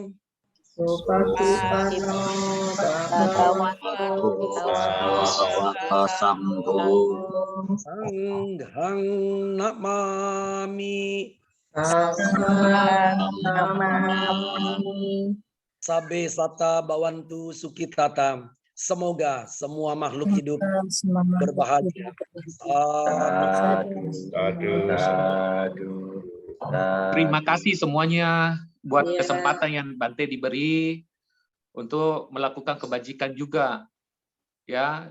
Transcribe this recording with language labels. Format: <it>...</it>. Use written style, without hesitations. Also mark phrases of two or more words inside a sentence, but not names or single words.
<pi>Supatipanno Bhagavato Bhagavato Sangho. Sanghang namami. Namami. Sabe sata bawantu sukitata.</pi> <id>Semoga semua makhluk hidup berbahagia. Terima kasih semuanya buat kesempatan yang Bante diberi untuk melakukan kebajikan juga, ya.</id>